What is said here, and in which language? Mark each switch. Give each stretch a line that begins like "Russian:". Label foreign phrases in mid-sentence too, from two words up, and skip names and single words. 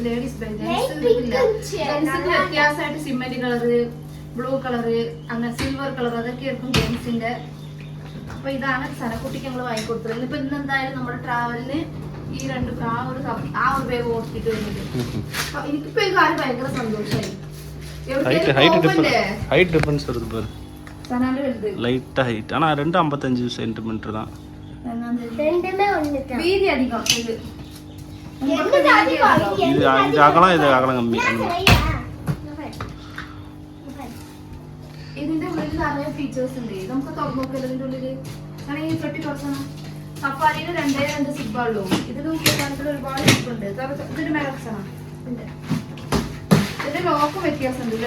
Malayalam: ലേഡീസ് വ്യത്യാസമായിട്ട്
English: cement colour, blue colour,
Malayalam: അങ്ങനെ
English: silver colour,
Malayalam: അതൊക്കെ ആയിരിക്കും ജെൻസിന്റെ. അപ്പൊ ഇതാണ് സനക്കുട്ടിക്ക് ഞങ്ങൾ വാങ്ങിക്കൊടുത്തത്. ഇപ്പൊ ഇന്ന് എന്തായാലും നമ്മുടെ ട്രാവലിന് ഈ രണ്ട് ആ ഒരു ബാഗ് ഓർത്തിട്ട് വരുന്നത്. അപ്പൊ എനിക്കിപ്പോ ഈ കാര്യം ഭയങ്കര സന്തോഷമായി.
English: height difference
Tamil: வருது பாரு. சனால வருது லைட்டா ஹைட். ஆனா 2.55 சென்டிமீட்டர் தான். ரெண்டுமே ஒண்ணு தான். வீதி அதிகம் இது. இது அகலம், இது அகலம் கம்மி.
Malayalam: ഇതിന്റെ ഉള്ളിൽ നിറയെ ഫീച്ചേഴ്സ് ഉണ്ട്. നമുക്ക് തുറന്നു നോക്കില്ല ഇതിന്റെ ഉള്ളില്. അങ്ങനെ ഈ പെട്ടി തുറക്കണം. സഫാരിയിൽ 2 സിബുള്ളൂ. ഇതിന് ഒരുപാട് സിബ് ഉണ്ട്. ഇതിന്റെ മേലെ വെച്ചണം. ഇതിന്റെ ലോക്ക് വ്യത്യാസമുണ്ട് അല്ലേ?